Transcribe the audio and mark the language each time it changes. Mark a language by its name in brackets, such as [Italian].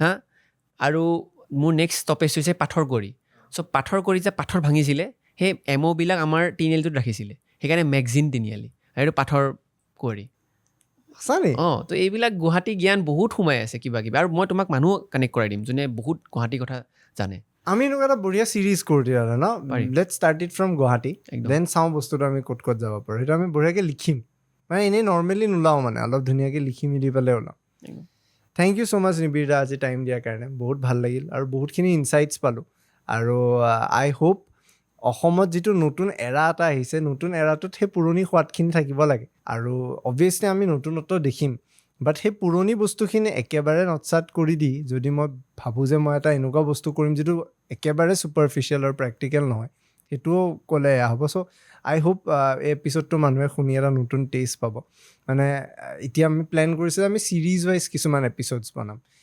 [Assamese] হা আৰু মোৰ নেক্সট ষ্টপেজ হৈছে পাথৰকুঁৱৰী চ' পাথৰকুঁৱৰী যে পাথৰ ভাঙিছিলে সেই এম'বিলাক আমাৰ তিনিআলিটোত ৰাখিছিলে সেইকাৰণে মেগজিন তিনিআলি আৰু পাথৰকুঁৱৰী সঁচানে তো এইবিলাক গুৱাহাটী জ্ঞান বহুত সোমাই আছে কিবা আৰু মই তোমাক মানুহ কানেক্ট কৰাই দিম যোনে বহুত গুৱাহাটীৰ কথা জানে আমি এনেকুৱা এটা বঢ়িয়া ছিৰিজ কৰি দিয়া ন পাৰিম। [English] let's start it from Guwahati [Assamese] একদম। দেন চাওঁ বস্তুটো আমি ক'ত যাব পাৰোঁ সেইটো আমি বঢ়িয়াকৈ লিখিম মানে এনেই নৰ্মেলি নোলাওঁ মানে অলপ ধুনীয়াকৈ লিখি মেলি পেলাই ওলাওঁ একদম। [English] thank you so' much [Assamese] নিবিড় দা আজি টাইম দিয়াৰ কাৰণে বহুত ভাল লাগিল আৰু বহুতখিনি ইনচাইটছ পালোঁ আৰু আই হোপ অসমত যিটো নতুন এৰা এটা আহিছে নতুন এৰাটোত সেই পুৰণি সোৱাদখিনি থাকিব লাগে আৰু অবভিয়াছলি আমি নতুনত্ব দেখিম বাট সেই পুৰণি বস্তুখিনি একেবাৰে নটচাট কৰি দি যদি মই ভাবোঁ যে মই এটা এনেকুৱা বস্তু কৰিম যিটো একেবাৰে ছুপাৰফিচিয়েল আৰু প্ৰেক্টিকেল নহয় সেইটোও ক'লে এয়া হ'ব চ' আই হোপ এই এপিছ'ডটো মানুহে শুনি এটা নতুন টেষ্ট পাব মানে এতিয়া আমি প্লেন কৰিছোঁ যে আমি ছিৰিজ ৱাইজ কিছুমান এপিছ'ডছ বনাম